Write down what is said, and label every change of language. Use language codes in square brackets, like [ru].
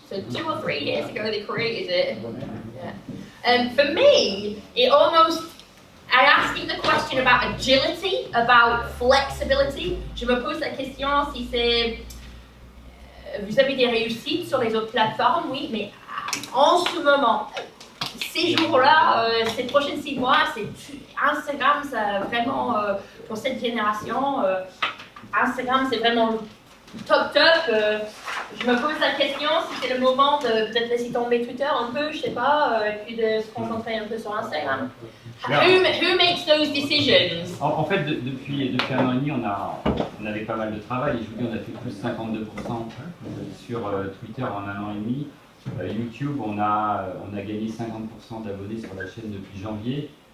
[en] So 2 or 3 years ago they created it. Yeah. For me, it almost, I asked him the question about agility, about flexibility. [fr] Je me pose la question si c'est, vous avez des réussites sur les autres plateformes, oui, mais en ce moment, ces jours-là, ces prochains 6 mois, c'est Instagram, c'est vraiment pour cette génération. Instagram, c'est vraiment top. Je me pose la question si c'est le moment de peut-être laisser tomber Twitter un peu, je sais pas, et puis de se concentrer un peu sur Instagram. [en] Who makes those decisions? [fr] En fait, depuis 1 an et demi, on avait pas mal de travail. Et je vous dis, on a fait plus 52% sur Twitter en 1 an et demi. YouTube, on a gagné 50% d'abonnés sur la chaîne depuis janvier.